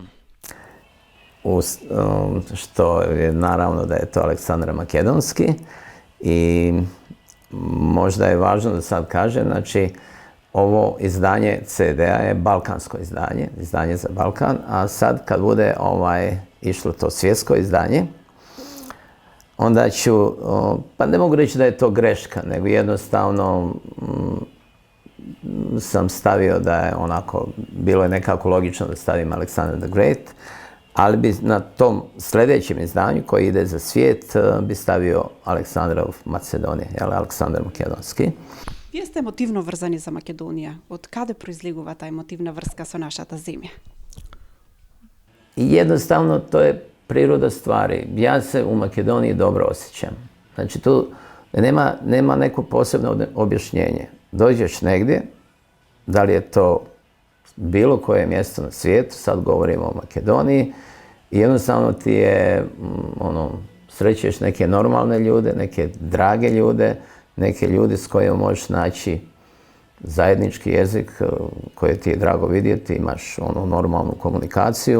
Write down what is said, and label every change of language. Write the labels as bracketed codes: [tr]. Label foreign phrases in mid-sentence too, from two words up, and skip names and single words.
[bs] Što je naravno da je to Aleksandar Makedonski i možda je važno da sad kažem, znači ovo izdanje CD-a je balkansko izdanje za Balkan, a sad kad bude išlo to svjetsko izdanje, onda ću, pa ne mogu reći da je to greška, nego jednostavno sam stavio da je onako, bilo je nekako logično da stavim Alexander the Great, ali bi na tom sljedećem izdanju koji ide za svijet bi stavio Aleksandra of Macedonije, Aleksandar Makedonski. [mk] Вие сте емотивно врзани за Македонија. Од каде произлегува таа емотивна врска со нашата земја? [bs] Jednostavno, to je priroda stvari. Ja se u Makedoniji dobro osjećam. Znači, tu nema neko posebno objašnjenje. Dođeš negdje, da li je to bilo koje mjesto na svijetu, sad govorimo o Makedoniji, i jednostavno ti je, srećeš neke normalne ljude, neke drage ljude, neke ljude s kojima možeš naći zajednički jezik koji ti je drago vidjeti, imaš normalnu komunikaciju.